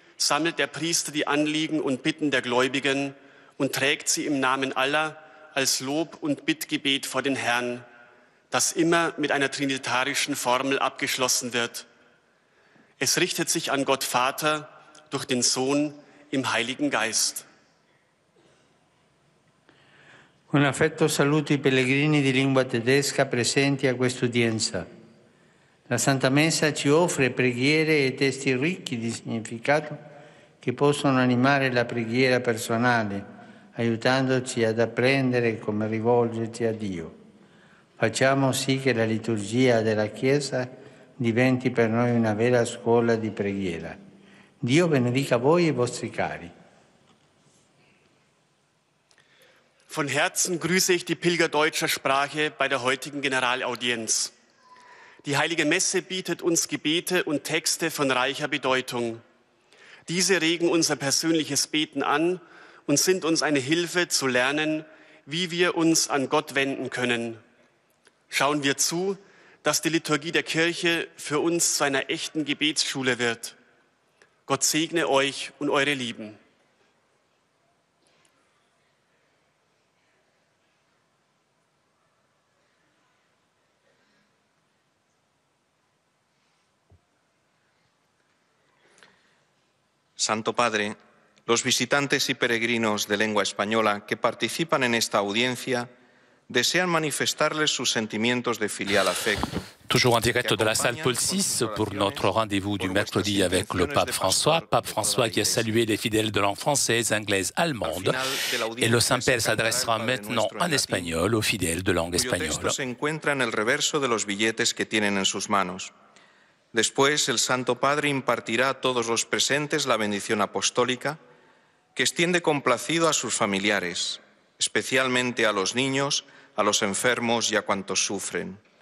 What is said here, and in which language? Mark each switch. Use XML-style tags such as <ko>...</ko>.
<de>sammelt der Priester die Anliegen und Bitten der Gläubigen und trägt sie im Namen aller als Lob- und Bittgebet vor den Herrn, das immer mit einer trinitarischen Formel abgeschlossen wird. Es richtet sich an Gott Vater durch den Sohn im Heiligen Geist.</de> <it>Con affetto saluto i pellegrini di lingua tedesca presenti a quest'udienza. La Santa Messa ci offre preghiere e testi ricchi di significato che possono animare la preghiera personale, aiutandoci ad apprendere come rivolgerci a Dio. Facciamo sì che la liturgia della Chiesa diventi per noi una vera scuola di preghiera. Dio benedica voi e i vostri cari.</it> <de>Von Herzen grüße ich die Pilger deutscher Sprache bei der heutigen Generalaudienz. Die Heilige Messe bietet uns Gebete und Texte von reicher Bedeutung. Diese regen unser persönliches Beten an und sind uns eine Hilfe zu lernen, wie wir uns an Gott wenden können. Schauen wir zu, dass die Liturgie der Kirche für uns zu einer echten Gebetsschule wird. Gott segne euch und eure Lieben.</de> <es>Santo Padre, los visitantes y peregrinos de lengua española que participan en esta audiencia desean manifestarles sus sentimientos de filial afecto.</es> <fr>Toujours en direct de la salle Paul VI pour notre rendez-vous du mercredi avec le pape François qui a salué les fidèles de langue française, anglaise, allemande. Et le Saint-Père s'adressera maintenant en espagnol aux fidèles de langue espagnole.</fr> <es>Cuyo texto se encuentra en el reverso de los billetes que tienen en sus manos. Después, el Santo Padre impartirá a todos los presentes la bendición apostólica que extiende complacido a sus familiares, especialmente a los niños, a los enfermos y a cuantos sufren.</es>